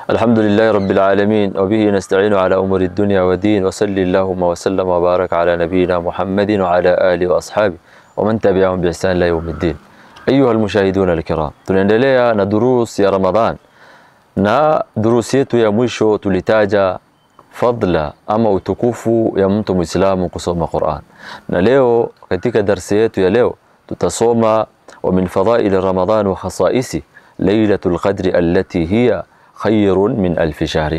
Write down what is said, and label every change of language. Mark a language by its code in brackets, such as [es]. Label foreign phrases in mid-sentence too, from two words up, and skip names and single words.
[ar] الحمد لله رب العالمين وبه نستعين على أمور الدنيا والدين وصلى اللهم وسلم وبارك على نبينا محمد وعلى آله وأصحابه ومن تبعهم بإحسان إلى يوم الدين. أيها المشاهدون الكرام, [sw] tunaendelea na durus ya Ramadhan, na durus yetu ya mwisho tulitaja fadla ama utukufu ya mtu Muislamu kusoma Qur'an, na leo katika darasa yetu ya leo tutasoma [ar] ومن فضائل رمضان وخصائص ليلة القدر التي هي خير من ألف شهر.